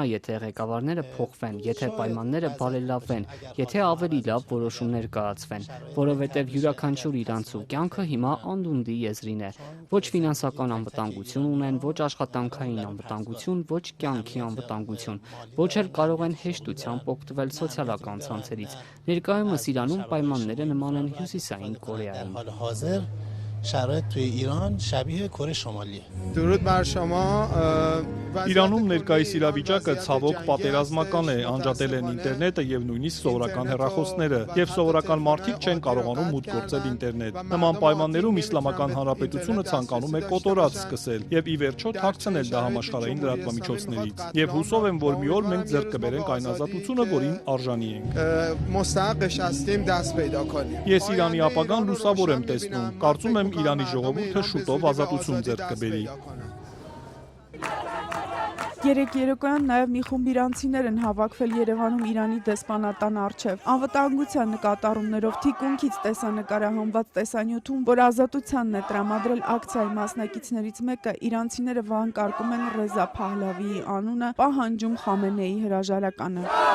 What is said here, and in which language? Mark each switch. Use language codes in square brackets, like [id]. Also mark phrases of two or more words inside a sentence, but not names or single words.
[hy] եթե ղեկավարները փոխվեն, եթե պայմանները բարելավվեն, եթե ավելի լավ որոշումներ կայացվեն, որովհետև յուրաքանչյուր իրանցու կյանքը հիմա անդունդի եզրին է։ Ոչ ֆինանսական անվտանգություն ունեն, ոչ աշխատանքային անվտանգություն, ոչ կյանքի անվտանգություն, ոչ էլ կարող են հեշտությամբ օգտվել սոցիալական ցանցերից։ Ներկայումս Իրանում պայմանները նման են Հյուսիսային Կորեային։ [fa] شرایط توی ایران شبیه کره شمالیه. درود بر شما. [hy] Իրանում ներկայիս իրավիճակը ցավոք պատերազմական է, անջատել են ինտերնետը եւ նույնիսկ սովորական հեռախոսները, եւ սովորական մարդիկ չեն կարողանում մուտք գործել ինտերնետ։ Նման պայմաններում Իսլամական Հանրապետությունը ցանկանում է կոտորած սկսել եւ ի վերջո թաքցնել դա համաշխարհային լրատվամիջոցներից։ Եվ հուսով եմ, որ մի օր մենք ձեռք կբերենք այն ազատությունը, որին արժանի ենք։ [fa] مستحقش هستیم دست پیدا کنیم. [hy] Ես Իրանի ապագան լուսավոր եմ տեսնում։ Կարծում եմ Իրանի ժողովուրդը շուտով ազատություն ձեռք կբերի։ Երեք երեկոյան նաև մի խումբ իրանցիներ են հավաքվել Երևանում Իրանի դեսպանատան առջև։ Անվտանգության նկատառումներով թիկունքից տեսանկարահանված տեսանյութում, որ ազատությանն է տրամադրել ակցիայի մասնակիցներից մեկը, իրանցիները վանկարկում են Ռեզա Փահլավիի անունը, պահանջում Խամենեի հրաժարականը։